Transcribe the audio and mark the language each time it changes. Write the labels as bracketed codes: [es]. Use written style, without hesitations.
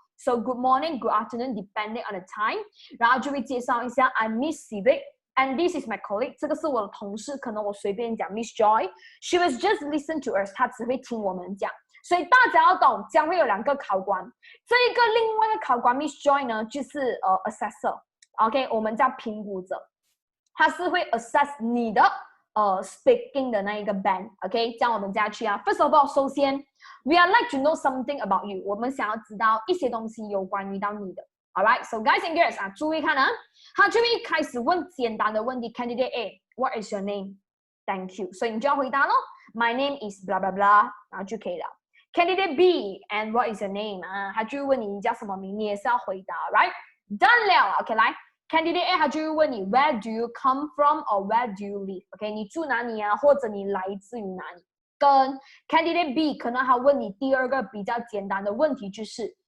[en] So good morning, good afternoon, depending on the time， [zh] 然后就会介绍一下 [en] I'm Miss Civic。And this is my colleague， [zh] 这个是我的同事，可能我随便讲 Miss Joy， [en] she was just listen to us， [zh] 她只会听我们讲，所以大家要懂，将会有2个考官，这一个另外一个考官 Miss Joy 呢，就是 assessor，OK， 我们叫评估者，他是会 assess 你的speaking 的那一个 band，OK， 这样我们下去啊。 [en] First of all， [zh] 首先 [en] we are like to know something about you， [zh] 我们想要知道一些东西有关于到你的。 [en] Alright, so guys and girls [zh] 啊，注意看啊，他就会开始问简单的问题。 [en] Candidate A, what is your name? Thank you. [zh] 所以你就要回答咯。 [en] My name is blah blah blah， [zh] 然后就可以了。 [en] Candidate B, and what is your name? [zh] 啊，他就会问你叫什么名，你也是要回答 ，right? Done 了 ，OK， 来。 [en] Candidate A [zh] 他就会问你 [en] Where do you come from or where do you live? [zh] OK， 你住哪里啊？或者你来自于哪里？跟 Candidate B 可能他问你第2个比较简单的问题就是。